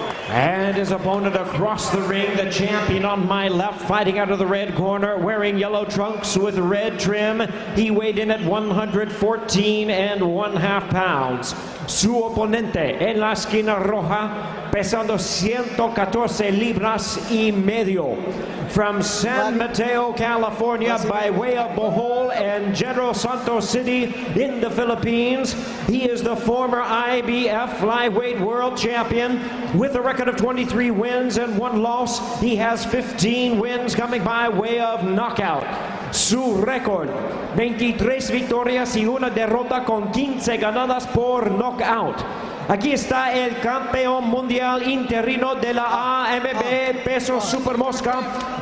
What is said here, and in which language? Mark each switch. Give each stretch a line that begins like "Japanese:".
English: And his opponent across the ring, the champion on my left, fighting out of the red corner, wearing yellow trunks with red trim. He weighed in at 114 1/2 pounds.
Spanish: Su oponente en la esquina roja, pesando 114 libras y medio.
English: From San Mateo, California, by way of Bohol and General Santos City in the Philippines, he is the former IBF Flyweight World Champion with a record of 23 wins and 1 loss. He has 15 wins coming by way of knockout.
Spanish: Su récord, 23 victorias y una derrota con 15 ganadas por knockout. Aquí está el campeón mundial interino de la AMB Peso Super Mosca.